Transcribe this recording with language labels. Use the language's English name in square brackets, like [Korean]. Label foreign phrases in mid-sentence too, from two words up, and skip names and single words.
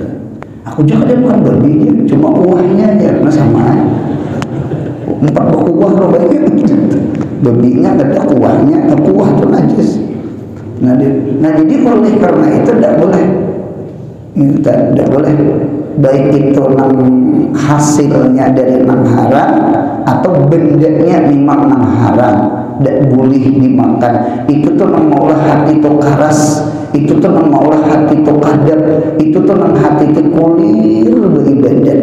[Indonesian] Aku juga ada makan babi ya, cuma kuahnya aja, nah sama. 4 kuah loh banyak, babinya ada kuahnya, kuah itu najis. Nah jadi oleh karena itu tidak boleh, tidak boleh. [Banjar] Baik itu nang hasilnya dari nang haram atau bendanya memang nang haram, tidak boleh dimakan. Itu tuh nang maulah hati itu karas, itu tuh nang maulah hati itu kadap, itu tuh nang hati itu kulir beribadat.